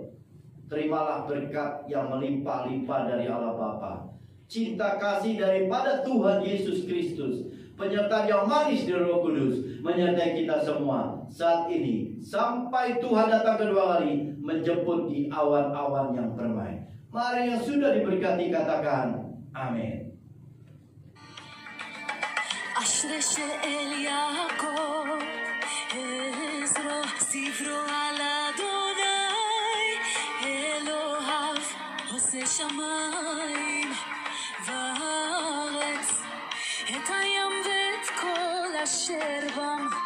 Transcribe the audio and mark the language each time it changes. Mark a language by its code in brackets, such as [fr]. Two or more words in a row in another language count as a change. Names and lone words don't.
[id] Terimalah berkat yang melimpah-limpah dari Allah Bapa, cinta kasih daripada Tuhan Yesus Kristus, penyertaan yang manis dari Roh Kudus menyertai kita semua saat ini sampai Tuhan datang kedua kali menjemput di awan-awan yang permai. Mari yang sudah diberkati katakan amin. [he] אשרי שאל יעקב עזרו ספרו על אדוני אלוהיו עושה שמיים וארץ את הים ואת כל אשר בם